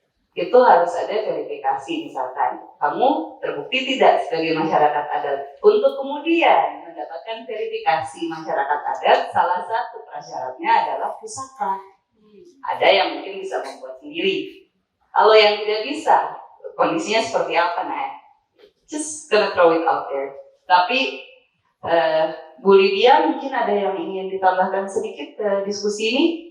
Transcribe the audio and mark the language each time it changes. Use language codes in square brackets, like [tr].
[id] Itu harus ada verifikasi, misalkan kamu terbukti tidak sebagai masyarakat adat. Untuk kemudian mendapatkan verifikasi masyarakat adat, salah satu prasyaratnya adalah pusaka. Ada yang mungkin bisa membuat sendiri. Kalau yang tidak bisa, kondisinya seperti apa? [en] Nah, just gonna throw it out there. [id] Tapi Bu Lydia, mungkin ada yang ingin ditambahkan sedikit ke diskusi ini?